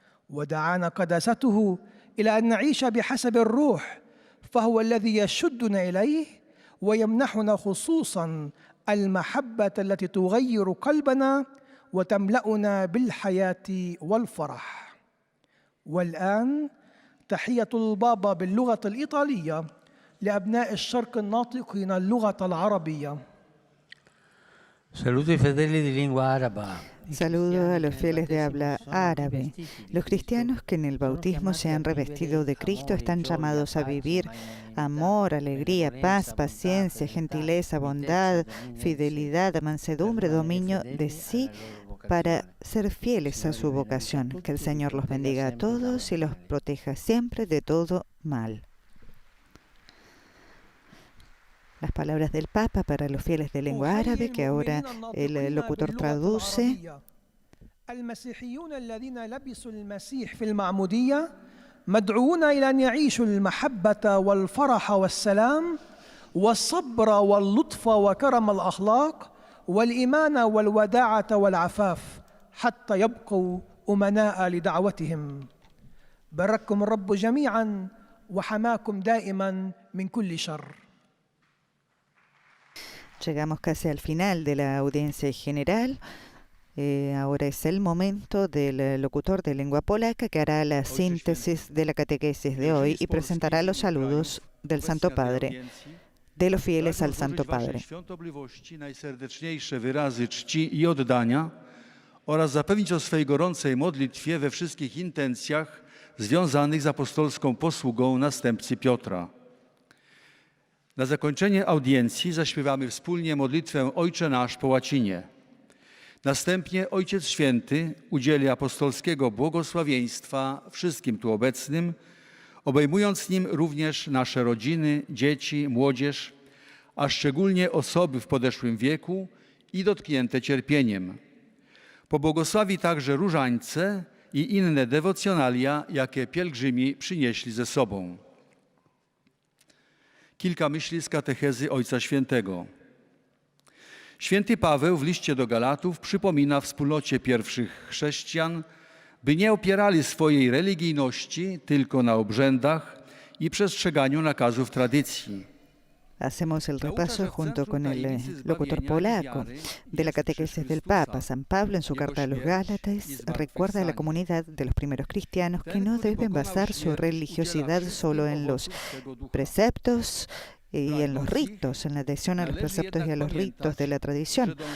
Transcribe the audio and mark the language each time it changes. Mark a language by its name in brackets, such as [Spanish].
[Arabic] ودعانا قداسته إلى أن نعيش بحسب الروح، فهو الذي يشدنا إليه ويمنحنا خصوصاً المحبة التي تغير قلبنا وتملأنا بالحياة والفرح. والآن تحية البابا باللغة الإيطالية لأبناء الشرق الناطقين اللغة العربية. [Italian] Saludo ai fedeli di lingua araba. [Spanish] Saludo a los fieles de habla árabe. Los cristianos que en el bautismo se han revestido de Cristo están llamados a vivir amor, alegría, paz, paciencia, gentileza, bondad, fidelidad, mansedumbre, dominio de sí, para ser fieles a su vocación. Que el Señor los bendiga a todos y los proteja siempre de todo mal. Las palabras del Papa para los fieles de lengua árabe, que ahora el locutor traduce. [Arabic] المسيحيون الذين لبسوا المسيح في المعمودية مدعوون إلى أن يعيشوا المحبة والفرح والسلام والصبر واللطف وكرم الأخلاق والإيمان والوداعة والعفاف حتى يبقوا أمناء لدعوتهم. بارككم الرب جميعا وحماكم دائما من كل شر. [Spanish] Llegamos casi al final de la audiencia general. Ahora es el momento del locutor de lengua polaca que hará la síntesis de la catequesis de hoy y presentará los saludos del Santo Padre, de los fieles al Santo Padre. [Polish] Najserdeczniejsze wyrazy czci i oddania oraz zapewnić o swej gorącej modlitwie we wszystkich intencjach związanych z apostolską posługą następcy Piotra. Na zakończenie audiencji zaśpiewamy wspólnie modlitwę Ojcze Nasz po łacinie. Następnie Ojciec Święty udzieli apostolskiego błogosławieństwa wszystkim tu obecnym, obejmując nim również nasze rodziny, dzieci, młodzież, a szczególnie osoby w podeszłym wieku i dotknięte cierpieniem. Pobłogosławi także różańce i inne dewocjonalia, jakie pielgrzymi przynieśli ze sobą. Kilka myśli z katechezy Ojca Świętego. Święty Paweł w liście do Galatów przypomina wspólnocie pierwszych chrześcijan, by nie opierali swojej religijności tylko na obrzędach i przestrzeganiu nakazów tradycji. [Spanish] Hacemos el repaso junto con el locutor polaco de la catequesis del Papa. San Pablo en su carta a los Gálatas recuerda a la comunidad de los primeros cristianos que no deben basar su religiosidad solo en los preceptos y en los ritos, en la adhesión a los preceptos y a los ritos de la tradición.